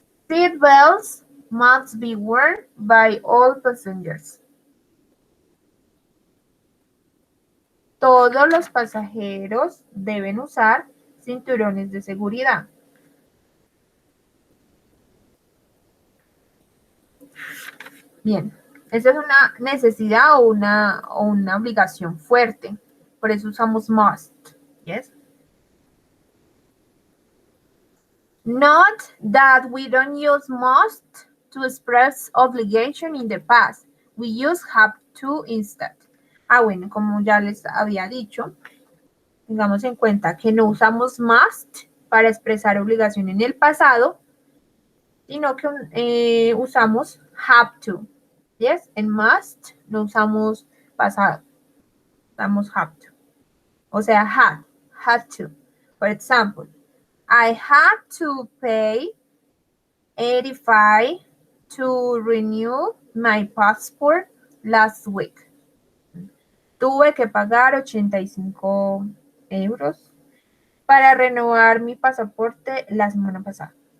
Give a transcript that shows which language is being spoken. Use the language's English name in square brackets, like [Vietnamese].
[English] Seat belts must be worn by all passengers. [Spanish] Todos los pasajeros deben usar cinturones de seguridad. Bien, esa es una necesidad o una obligación fuerte. Por eso usamos must. [English] Yes. Note that we don't use must to express obligation in the past. We use have to instead. [Spanish] Bueno, como ya les había dicho, tengamos en cuenta que no usamos must para expresar obligación en el pasado, sino que usamos have to. Yes, en must no usamos pasado, usamos have to. O sea, had to. [English] For example, I had to pay 85 to renew my passport last week. [Spanish] Tuve que pagar 85 euros para renovar mi pasaporte la semana pasada.